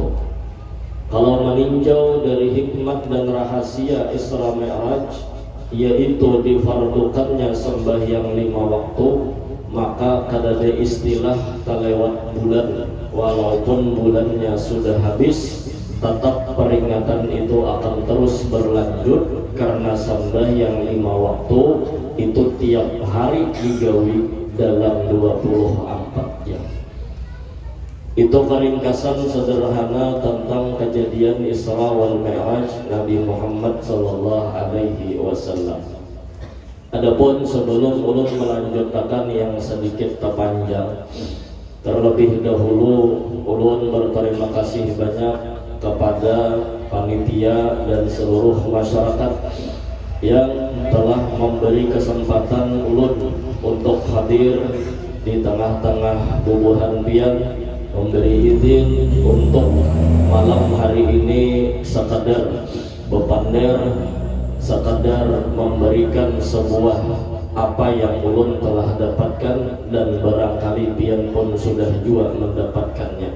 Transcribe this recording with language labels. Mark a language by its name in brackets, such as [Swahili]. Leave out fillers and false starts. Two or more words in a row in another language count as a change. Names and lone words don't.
[Indonesian] Kalau meninjau dari hikmat dan rahasia Isra Mi'raj, yaitu difardukannya sembahyang 5 waktu, maka kadada istilah kelewat bulan, walaupun bulannya sudah habis, tetap peringatan itu akan terus berlanjut karena sembahyang 5 waktu itu tiap hari digawi dalam 24 jam. Itu peringkasan sederhana tentang kejadian Isra wal Mi'raj Nabi Muhammad [Arabic] صلى الله عليه وسلم. [Indonesian] Adapun sebelum ulun melanjutkan yang sedikit terpanjang, terlebih dahulu ulun berterima kasih banyak kepada panitia dan seluruh masyarakat yang telah memberi kesempatan ulun untuk hadir di tengah-tengah bubuhan pian, memberi izin untuk malam hari ini sekadar bepander, sekadar memberikan sebuah apa yang ulun telah dapatkan dan barangkali pian pun sudah juga mendapatkannya.